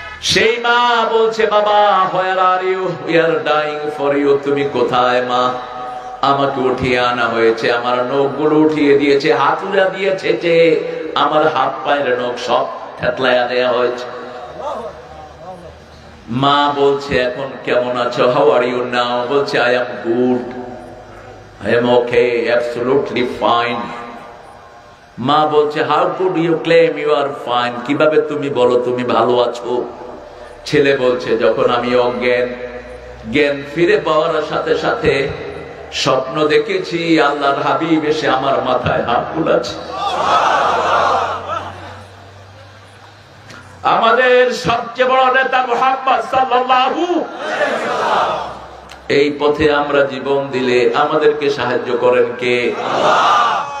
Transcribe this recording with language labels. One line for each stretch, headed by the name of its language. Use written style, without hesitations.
Bangla: সেই মা বলছে বাবা
English: where are you? We are dying for you.
Bangla: তুমি কোথায় মা? আমাকে উঠিয়ে আনা হয়েছে, আমার নখগুলো উঠিয়ে দিয়েছে, হাতুড়া দিয়েছে, যে আমার হাত পায়ের নখ সব থেতলায়া দেয়া হয়েছে। মা বলছে এখন কেমন আছো?
English: how are you now? বলছে I am good, I am okay, absolutely fine.
Bangla: মা বলছে
English: how could you claim you are fine?
Bangla: কিভাবে তুমি বলো তুমি ভালো আছো? ছেলে বলছে যখন আমি অজ্ঞান, জ্ঞান ফিরে পাওয়ার সাথে সাথে স্বপ্ন দেখেছি আল্লাহর হাবিব এসে আমার মাথায় হাত বুলাচ্ছে। আমাদের সবচেয়ে বড় নেতা মুহাম্মদ সাল্লাল্লাহু আলাইহি ওয়াসাল্লাম, এই পথে আমরা জীবন দিলে আমাদেরকে সাহায্য করেন কে? আল্লাহ।